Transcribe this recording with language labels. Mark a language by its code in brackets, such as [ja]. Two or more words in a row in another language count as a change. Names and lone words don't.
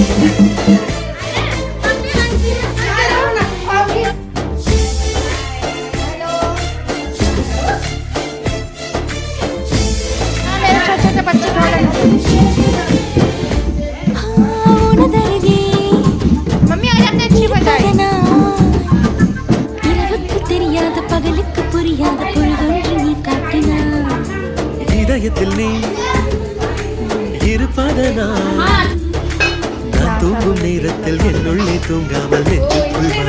[hi] मेरे छोटे छोटे बच्चे मम्मी आज आपने अच्छी बजाई। [ta] இதயத்தில் நீ இருப்பதனா நான் தூங்கும் நேரத்தில் என்னுள்ளே தூங்காமல் நெஞ்சுக்குள்